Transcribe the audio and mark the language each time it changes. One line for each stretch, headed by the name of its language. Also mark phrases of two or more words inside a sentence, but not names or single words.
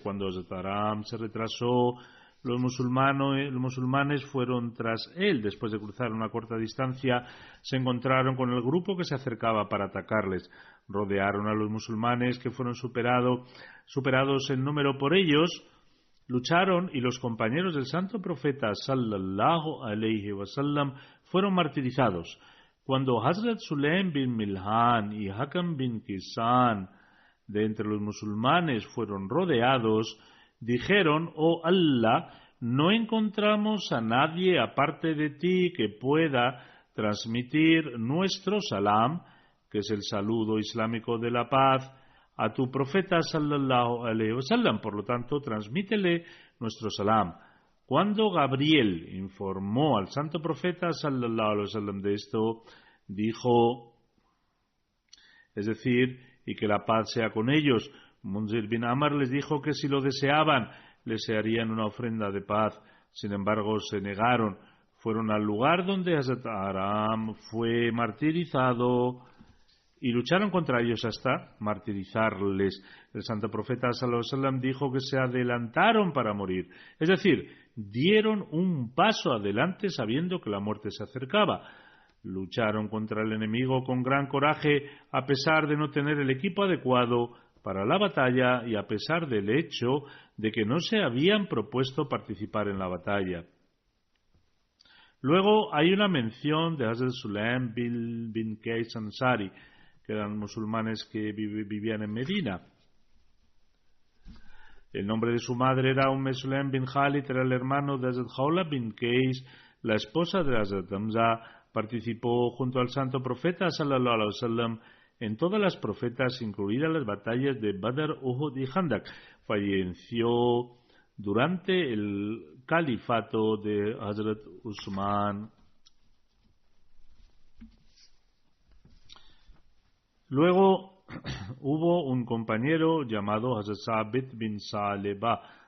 Spanish: Cuando Haram se retrasó, los musulmanes fueron tras él. Después de cruzar una corta distancia, se encontraron con el grupo que se acercaba para atacarles. Rodearon a los musulmanes, que fueron superados en número por ellos. Lucharon y los compañeros del santo profeta
Arabic: صلى الله عليه وسلم
Spanish: fueron martirizados. Cuando Hazrat Sulaim bin Milhan y Hakam bin Kisan de entre los musulmanes fueron rodeados, dijeron: oh Allah, no encontramos a nadie aparte de ti que pueda transmitir nuestro salam, que es el saludo islámico de la paz, a tu profeta
Arabic: صلى الله عليه وسلم.
Spanish: Por lo tanto, transmítele nuestro salam. Cuando Gabriel informó al santo profeta
Arabic: صلى الله عليه وسلم
Spanish: de esto, dijo, es decir, y que la paz sea con ellos. Munzir bin Amr les dijo que si lo deseaban, les harían una ofrenda de paz. Sin embargo, se negaron. Fueron al lugar donde Hazrat Haram fue martirizado y lucharon contra ellos hasta martirizarles. El santo profeta
Arabic: صلى الله عليه وسلم
Spanish: dijo que se adelantaron para morir, es decir, dieron un paso adelante sabiendo que la muerte se acercaba. Lucharon contra el enemigo con gran coraje a pesar de no tener el equipo adecuado para la batalla y a pesar del hecho de que no se habían propuesto participar en la batalla. Luego hay una mención de Hazrat Sulaim bin Qais Ansari, que eran musulmanes que vivían en Medina. El nombre de su madre era Sulaim bin Khalid, era el hermano de Hazrat Khawla bin Qais, la esposa de Hazrat Hamza. Participó junto al santo profeta
Arabic: صلى الله عليه وسلم
Spanish: en todas las profetas, incluidas las batallas de Badr, Uhud y Khandak. Falleció durante el califato de Hazrat Usman. Luego hubo un compañero llamado Hazrat Sabit bin Salaba.